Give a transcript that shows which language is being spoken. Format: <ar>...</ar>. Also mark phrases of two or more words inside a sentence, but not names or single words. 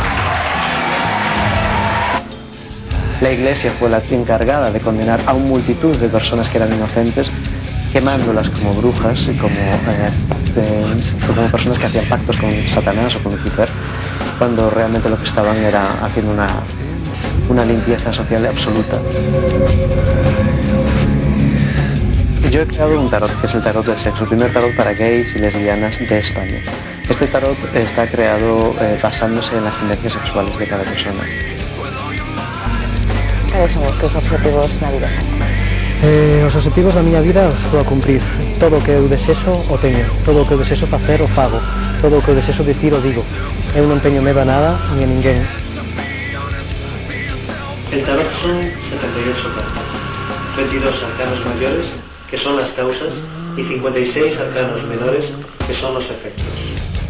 <es>La Iglesia fue la encargada de condenar a una multitud de personas que eran inocentes, quemándolas como brujas y como personas que hacían pactos con Satanás o con Lucifer, cuando realmente lo que estaban era haciendo una limpieza social absoluta. Yo he creado un tarot, que es el tarot del sexo, el primer tarot para gays y lesbianas de España. Este tarot está creado basándose en las tendencias sexuales de cada persona.</es> <gl>Cales son os teus objetivos na vida, Santi? Os objetivos da miña vida os estou a cumprir. Todo o que eu desexo o teño. Todo o que eu desexo facer o fago. Todo o que eu desexo dicir o digo. Eu non teño medo a nada ni a ninguén.</gl> <es>El tarot son 78 cartas, 22 arcanos mayores, que son las causas, y 56 arcanos menores, que son los efectos.</es>